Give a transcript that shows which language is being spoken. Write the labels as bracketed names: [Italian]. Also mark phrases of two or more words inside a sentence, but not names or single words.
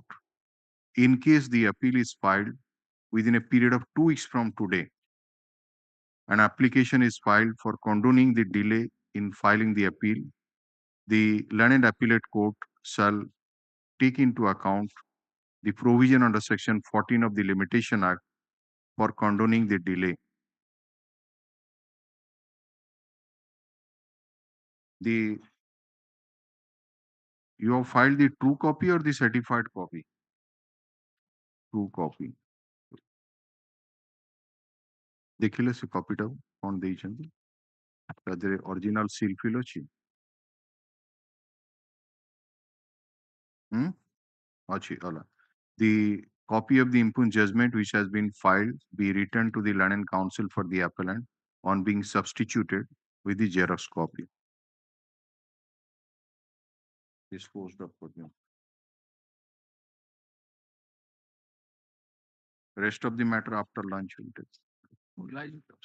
[English] In case the appeal is filed within a period of 2 weeks from today, an application is filed for condoning the delay in filing the appeal, the Learned Appellate Court shall take into account the provision under Section 14 of the Limitation Act for condoning the delay. You have filed the true copy or the certified copy? True copy. [Odia] ଦେଖିଲେ ସେ କପିଟାକୁ କ'ଣ ଦେଇଛନ୍ତି ତା ଦେହରେ ଅରିଜିନାଲ ସିଲ୍ ଫିଲ୍ ଅଛି ଅଛି ହେଲା [English] the copy of the impugned judgment which has been filed be returned to the Learned Counsel for the appellant on being substituted with the Xerox copy. Disposed of for them. Rest of the matter after lunch will take.